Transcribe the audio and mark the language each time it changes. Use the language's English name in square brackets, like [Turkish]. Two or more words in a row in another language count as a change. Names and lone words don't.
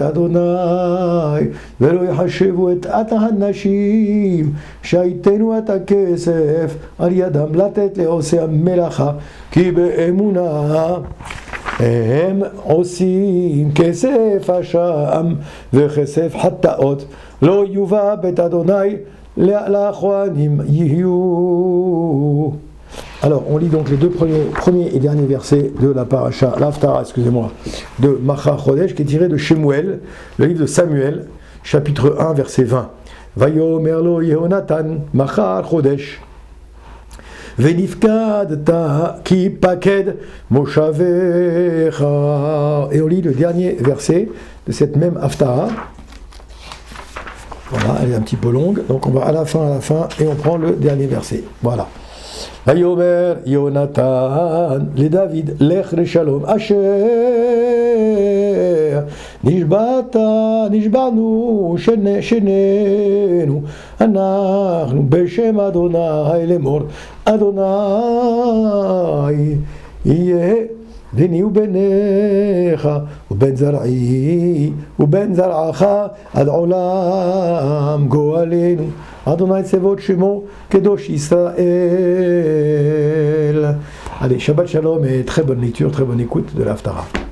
[Hebrew] אדוני ולא יחשבו את האנשים שייתנו את הכסף על ידם לתת לעושי המלאכה כי באמונה הם עושים כסף אשם וכסף חטאות לא יובא בית אדוני לכהנים יהיו. [French] Alors, on lit donc les deux premiers et derniers versets de la paracha, l'Haftara, excusez-moi, de Macha Chodesh, qui est tiré de Shemuel, le livre de Samuel, chapitre 1, verset 20. [Hebrew] ויאמר לו יהונתן מחר חודש ונפקדת כי יפקד מושבך. [French] Et on lit le dernier verset de cette même Haftara. Voilà, elle est un petit peu longue, donc on va à la fin, et on prend le dernier verset. Voilà. [Hebrew] ויאמר יונתן לדוד לך לשלום אשר נשבענו שנינו אנחנו בשם אדוני לאמור אדוני יהיה ביני ובינך ובין זרעי ובין זרעך עד עולם גואלנו אדוני צבאות שמו קדוש ישראל. [French] Allez, [Hebrew] שבת שלום [French] et très bonne lecture, très bonne écoute de l'Haftara.